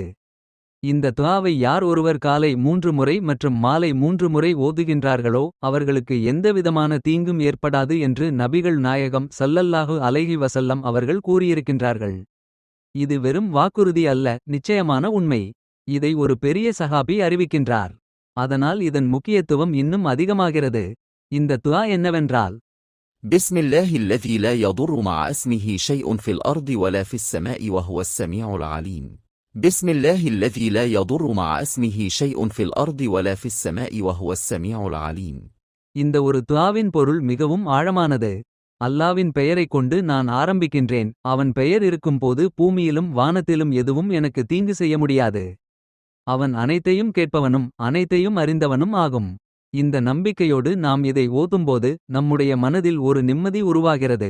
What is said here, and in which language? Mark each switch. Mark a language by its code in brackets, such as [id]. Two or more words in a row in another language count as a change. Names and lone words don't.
[ta] இந்த துஆவை யார் ஒருவர் காலை 3 முறை மற்றும் மாலை 3 முறை ஓதுகின்றார்களோ, அவர்களுக்கு எந்தவிதமான தீங்கும் ஏற்படாது என்று நபிகள் நாயகம் [ar] صلى الله عليه وسلم [ta] அவர்கள் கூறியிருக்கின்றார்கள். இது வெறும் வாக்குறுதி அல்ல, நிச்சயமான உண்மை. இதை ஒரு பெரிய சஹாபி அறிவிக்கின்றார். அதனால் இதன் முக்கியத்துவம் இன்னும் அதிகமாகிறது. இந்த துஆ என்னவென்றால், [ar] بسم الله الذي لا يضر مع اسمه شيء في الأرض ولا في السماء وهو السميع العليم. بسم الله الذي لا يضر مع اسمه شيء في الأرض ولا في السماء وهو السميع العليم. [ta] இந்த ஒரு துஆவின் பொருள் மிகவும் ஆழமானது. அல்லாவின் பெயரைக் கொண்டு நான் ஆரம்பிக்கின்றேன். அவன் பெயர் இருக்கும்போது பூமியிலும் வானத்திலும் எதுவும் எனக்கு தீங்கு செய்ய முடியாது. அவன் அனைத்தையும் கேட்பவனும் அனைத்தையும் அறிந்தவனும் ஆகும். இந்த நம்பிக்கையோடு நாம் இதை ஓதும்போது நம்முடைய மனதில் ஒரு நிம்மதி உருவாகிறது.